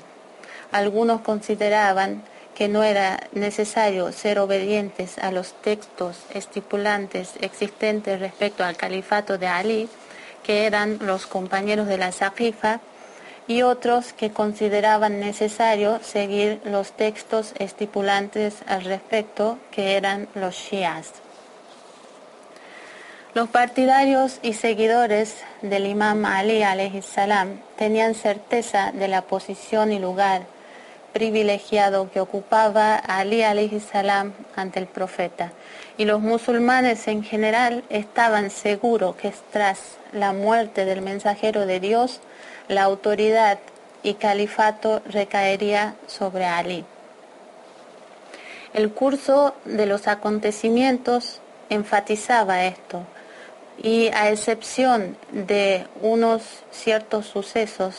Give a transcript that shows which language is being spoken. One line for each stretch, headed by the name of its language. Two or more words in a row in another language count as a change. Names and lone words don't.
Spanish: Algunos consideraban que no era necesario ser obedientes a los textos estipulantes existentes respecto al califato de Ali, que eran los compañeros de la Saqifa, y otros que consideraban necesario seguir los textos estipulantes al respecto, que eran los shias. Los partidarios y seguidores del imam Ali
Arabic: عليه السلام
Spanish: tenían certeza de la posición y lugar privilegiado que ocupaba Ali
Arabic: عليه السلام
Spanish: ante el profeta, y los musulmanes en general estaban seguros que tras la muerte del mensajero de Dios, la autoridad y califato recaería sobre Ali. El curso de los acontecimientos enfatizaba esto, y a excepción de unos ciertos sucesos